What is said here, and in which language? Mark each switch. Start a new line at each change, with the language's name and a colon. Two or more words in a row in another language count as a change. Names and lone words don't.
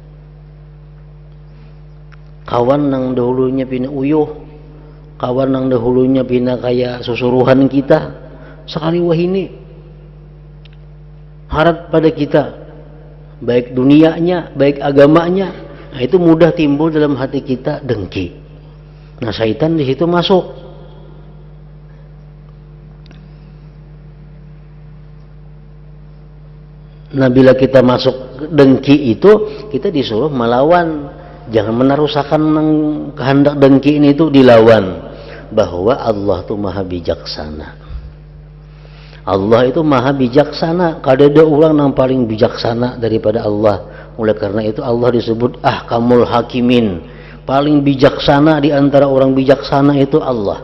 Banjar: Kawan nang dahulunya pina uyuh, kawan nang dahulunya pina kayak susuruhan kita, sekali wahini harap pada kita, baik dunianya, baik agamanya, nah itu mudah timbul dalam hati kita dengki.
Indonesian: Nah syaitan di situ masuk. Nah bila kita masuk dengki itu, kita disuruh melawan. Jangan menarusakan kehendak dengki ini itu dilawan, bahwa Allah itu maha bijaksana. Allah itu maha bijaksana. Kada ada orang yang paling bijaksana daripada Allah. Oleh karena itu Allah disebut
Arabic: أحكم الحاكمين.
Indonesian: Paling bijaksana di antara orang bijaksana itu Allah.